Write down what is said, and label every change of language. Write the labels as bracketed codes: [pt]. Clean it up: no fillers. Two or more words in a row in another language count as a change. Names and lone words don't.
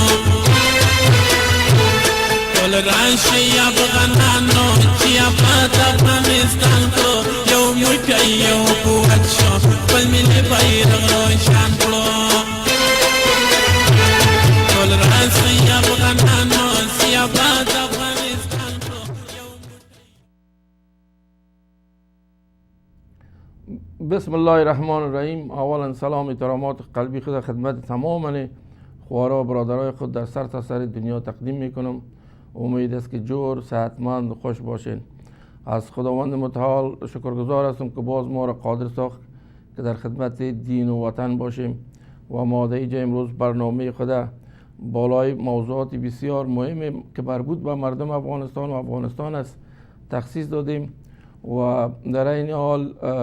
[ps] ټول راشي افغانانو چې آباد افغانستان کړو یو موټی یو قوت شو خپل ملي بیرغ روشن کړو ټول راشي افغانانو چې آباد افغانستان کړو [ar] بسم الله الرحمن الرحیم. [fa] اولا سلام احترامات قلبی خود خدمت تمام خوارا و برادرای خود در سر تا سر دنیا تقدیم میکنم. امید است که جور صحتمند و خوش باشین. از خداوند متعال شکرگزار هستم که باز ما را قادر ساخت که در خدمت دین و وطن باشیم و ماده اینجا امروز برنامه خود بالای موضوعات بسیار مهم که مربوط به مردم افغانستان و افغانستان است تخصیص دادیم و در این حال